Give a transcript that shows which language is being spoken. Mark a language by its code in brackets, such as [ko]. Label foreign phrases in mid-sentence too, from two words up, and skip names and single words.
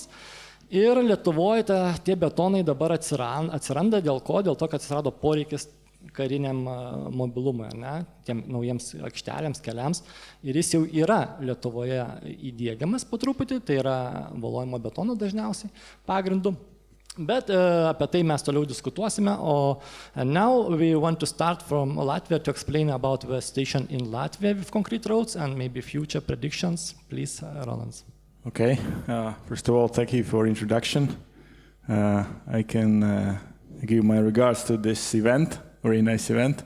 [lt] Ir Lietuvoje tie betonai dabar atsiranda dėl ko? Dėl to, kad atsirado poreikis kariniam mobilumui, tiem naujiems aikštelėms, keliams. Ir jis jau yra Lietuvoje įdiegiamas po truputį, tai yra volojimo betono dažniausiai pagrindu. Bet apie tai mes toliau diskutuosime. [en] And now we want to start from Latvia to explain about the station in Latvia with concrete roads and maybe future predictions. Please, Rolands. Okay. First of all, thank you for introduction. I can give my regards to this event, very nice event.